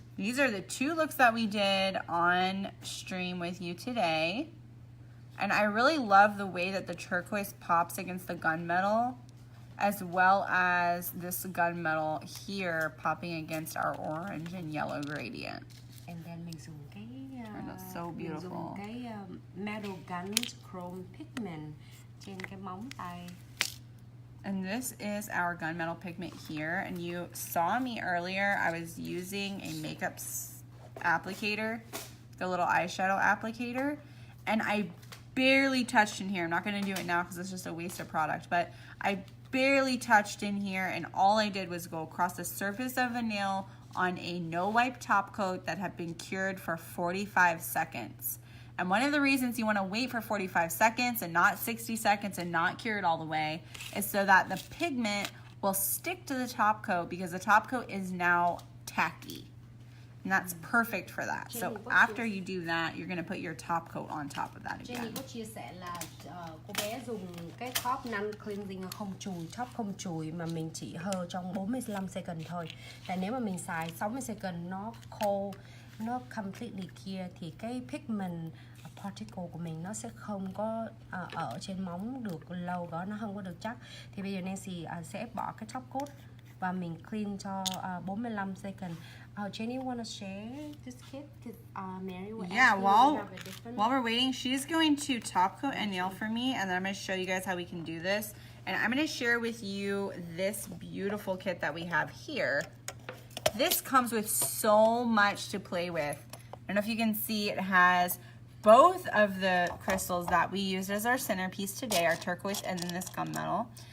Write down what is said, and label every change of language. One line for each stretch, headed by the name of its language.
English: These are the 2 looks that we did on stream with you today, and I really love the way that the turquoise pops against the gunmetal, as well as this gunmetal here popping against our orange and yellow gradient. And then
Vietnamese: mình dùng cái
English: that's so beautiful.
Vietnamese: Mình dùng cái metal guns chrome pigment trên cái móng tay.
English: And this is our gunmetal pigment here. And you saw me earlier, I was using a makeup applicator, the little eyeshadow applicator, and I barely touched in here. I'm not gonna do it now because it's just a waste of product, but I barely touched in here, and all I did was go across the surface of the nail on a no wipe top coat that had been cured for 45 seconds. And one of the reasons you want to wait for 45 seconds and not 60 seconds and not cure it all the way is so that the pigment will stick to the top coat, because the top coat is now tacky. And that's perfect for that. So after you do that, you're going to put your top coat on top of that again.
Vietnamese: Jenny có chia sẻ là cô bé dùng cái top non cleansing không chùi, top không chùi mà mình chỉ hơ trong 45 second thôi. Tại nếu mà mình xài 60 second nó khô, nó
English: completely clear
Vietnamese: thì cái pigment particle của mình nó sẽ không có ở trên móng được lâu và nó không có được chắc. Thì bây giờ Nancy sẽ bỏ cái top coat và mình clean cho 45 second.
English: Jenny wanna share this kit? Because Mary will yeah, while we're waiting, she's going to top coat a nail for me, and then I'm going to show you guys how we can do this. And I'm going to share with you this beautiful kit that we have here. This comes with so much to play with. I don't know if you can see, it has both of the crystals that we used as our centerpiece today, our turquoise and then this gunmetal.